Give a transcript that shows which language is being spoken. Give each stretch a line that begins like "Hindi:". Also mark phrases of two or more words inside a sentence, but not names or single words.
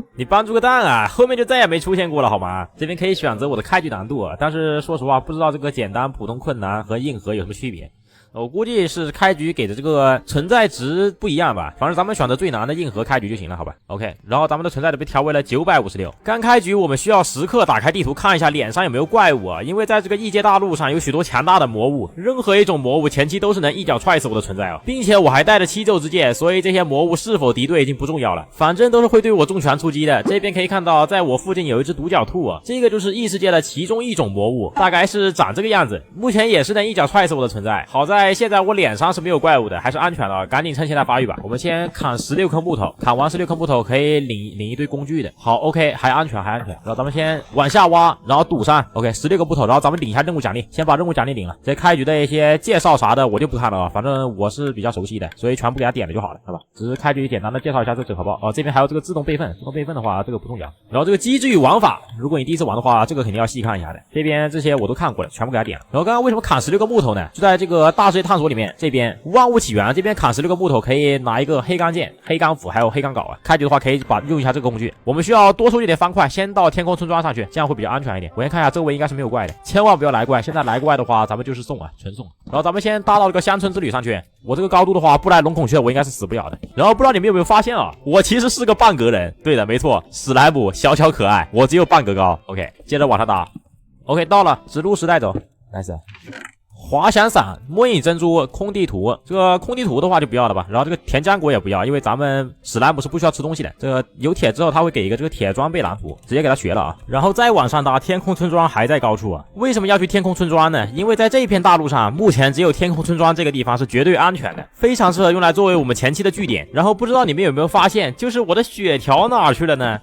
Chinese: 你幫助個蛋啊，後面就再也沒出現過了好嗎？這邊可以選擇我的開局難度啊，但是說實話不知道這個簡單、普通、困難和硬核有什麼區別。我估計是開局給的這個存在值不一樣吧，反正咱們選擇最難的硬核開局就行了，好吧 ？OK， 然後咱們的存在值被調為了956。剛開局我們需要時刻打開地圖看一下臉上有沒有怪物啊，因為在這個異界大陸上有許多強大的魔物，任何一種魔物前期都是能一腳踹死我的存在啊，並且我還帶着七咒之劍，所以這些魔物是否敵對已經不重要了，反正都是會對我重拳出擊的。這邊可以看到，在我附近有一只獨角兔啊，這個就是異世界的其中一種魔物，大概是長這個樣子，目前也是能一腳踹死我的存在。好在現在我臉上是沒有怪物的，還是安全的，趕緊趁现在发育吧。我們先砍16顆木頭，砍完16顆木頭可以領一堆工具的。好 ，OK， 還安全。然後咱們先往下挖，然後堵上 ，OK，16個木頭，然後咱們領一下任務獎勵，先把任務獎勵領了。這開局的一些介紹啥的我就不看了啊，反正我是比較熟悉的，所以全部給他點了就好了，好吧？只是開局簡單的介紹一下這個整合包。這邊還有這個自動備份，自動備份的話這個不重要。然後這個機制與玩法，如果你第一次玩的話，這個肯定要細看一下的。這邊這些我都看過了，全部給他點了。然後剛剛為什麼砍16個木頭呢？就在這個大世界探索裡面，這邊萬物起源這邊砍16個木頭可以拿一個黑鋼劍、黑鋼斧還有黑鋼鎬啊。開局的話可以用一下這個工具。我們需要多收一點方塊，先到天空村莊上去，這樣會比較安全一點。我先看一下周圍應該是沒有怪的，千萬不要來怪，現在來怪的話咱們就是送啊，全送。然後咱們先搭到這個鄉村之旅上去，我這個高度的話不來龍孔雀我應該是死不了的。然後不知道你們有沒有發現啊，我其實是個半格人。对的，沒錯，史萊姆小巧可愛，我只有半格高。OK，接着往上打。 OK， 到了，指路时带走 ，nice。滑翔伞、末影珍珠、空地图，这个空地图的话就不要了吧。然后这个甜浆果也不要，因为咱们史莱姆是不需要吃東西的。這個有鐵之後，他會給一個這個鐵裝備藍圖，直接給他學了啊。然後再往上搭，天空村莊還在高處啊。為什麼要去天空村莊呢？因為在這片大陸上，目前只有天空村莊這個地方是絕對安全的，非常適合用來作為我們前期的據點。然後不知道你們有沒有發現，就是我的血條哪兒去了呢？